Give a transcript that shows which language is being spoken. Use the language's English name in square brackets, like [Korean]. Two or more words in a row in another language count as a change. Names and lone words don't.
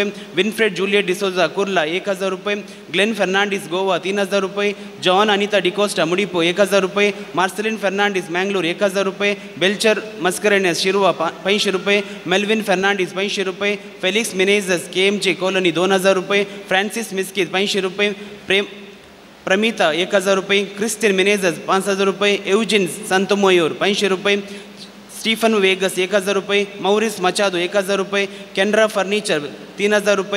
[Konkani] विन्फ्रेड जुलिएट डिसोजा कुर्ला 1000 रुपये. ग्लेन फर्नांडिस गोवा 3000 रुपये. जॉन अनिता डिकोस्टा मुडिपो 1000 रुपये. मार्सेलिन फर्नांडिस मँगलोर 1000 रुपये. बेल्चर मस्करेनेस शिरवा 500 रुपये. मेल्विन फर्नांडिस 500 रुपये. फेलिक्स मिनेझस KMJ कॉलनी 2000 रुपये. फ्रान्सिस मिस्कित 500 रुपये. प्रमिता 1000 रुपये. क्रिस्टिन मिनेझस 5000 रुपये. एवजिन संतमोयूर 500 रुपये. स्टीफन वेगस 1000 रुपये. मौरिस मचादो 1000 रुपये. केनरा फर्निचर 3000 रुपये.